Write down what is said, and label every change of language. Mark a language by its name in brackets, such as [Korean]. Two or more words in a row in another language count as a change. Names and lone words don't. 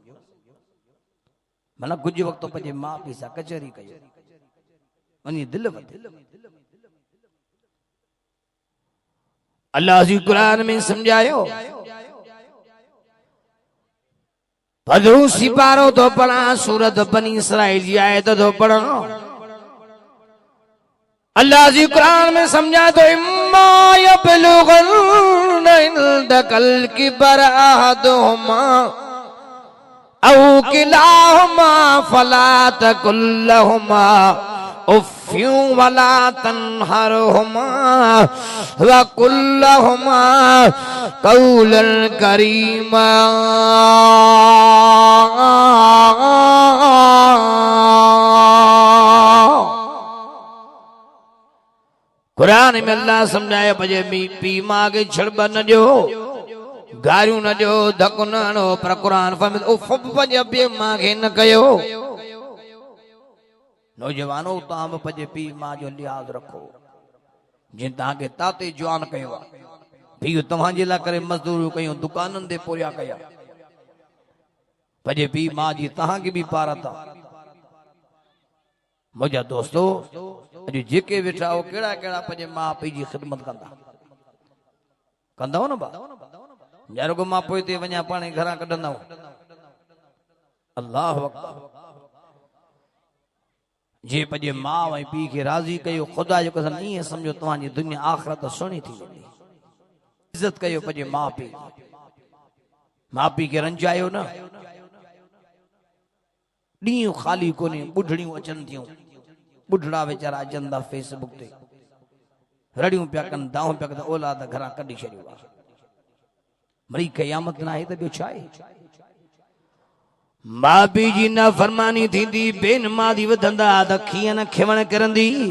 [Sindhi] माना कुझु वक़्तु पंहिंजे माउ पीउ सां कचहरी कयो वञी दिलि वधी अल्लाह जी क़ुरान में सम्झायो भदरू सिपारो तो पढ़ा सूरत बनी इसराइल जी आयत तो पढ़ा अल्लाह जी कुरान में समझा तो [Arabic] إما يبلغن عندك الكبر أحدهما أو كلاهما فلا تقل لهما أف ولا تنهرهما وقل لهما قولا كريما [Sindhi] कुरान में अल्लाह समझाए बजे पी मां के छड़ब न जो गारियूं न जो धक न हणो पर कुरान फरमाए उफ बजे बे मां के न कयो नौजवानो तव्हां बजे पी मां जो लिहाज़ रखो जिन तव्हां के ताते जवान कयो पीउ तव्हां जे लाइ करे मज़दूरियूं कयूं दुकाननि ते पोरिया कया बजे पी मां जी तव्हां के भी पारत मुझा दोस्तों अॼु जेके वेठा हो केड़ा केड़ा पंहिंजे माउ पीउ जी ख़िदमत कंदा न बा यार को मां पोइ ते वञा पाणे घरां कढंदा [Arabic] الله أكبر [Sindhi] जे पंहिंजे माउ ऐं पीउ खे राज़ी कयो ख़ुदा जो कसम ईअं सम्झो तव्हांजी दुनिया आख़िरत सुहिणी थी वेंदी इज़त कयो पंहिंजे माउ पीउ माँ पी के रंजायो न ॾींहं खाली कोन्हे ॿुढड़ियूं अचनि थियूं ॿुढड़ा वीचारा अचनि था फेसबुक ते रड़ियूं पिया कनि दाऊं पिया कनि औलाद घरां कढी छॾियो आहे मरी क़यामत न आहे त ॿियो छा आहे माउ पीउ जी नाफ़रमानी थींदी बेनमाज़ी वधंदा त कीअं न खिवण किरंदी